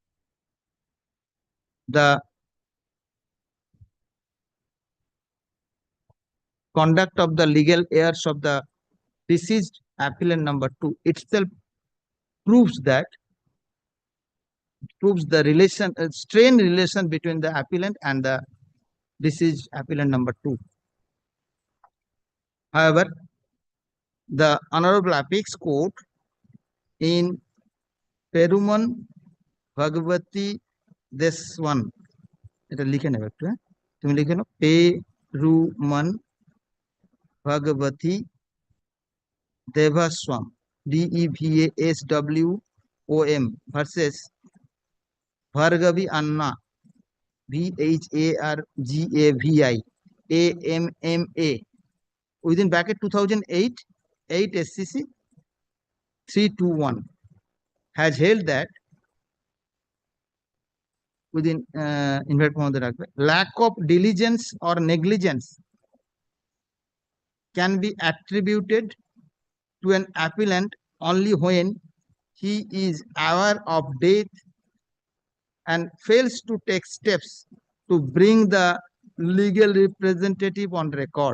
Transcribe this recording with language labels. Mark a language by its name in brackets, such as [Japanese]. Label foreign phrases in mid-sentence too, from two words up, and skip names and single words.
[English] The conduct of the legal heirs of the deceased appellant number 2 itself proves the strained relation between the appellant and the deceased appellant number 2. However, the Honorable Apex Court in Peruman Bhagavati Deswan, [Bangla] এটা লিখে নেবে একটু, তুমি লিখে নাও, [English] Peruman Bhagavati Devaswam, DEVASWOM versus Bhargavi Anna, BHARGAVI AMMA, within bracket 2008, 8 SCC 321, has held that within lack of diligence or negligence can be attributed to an appellant only when he is aware of death and fails to take steps to bring the legal representative on record.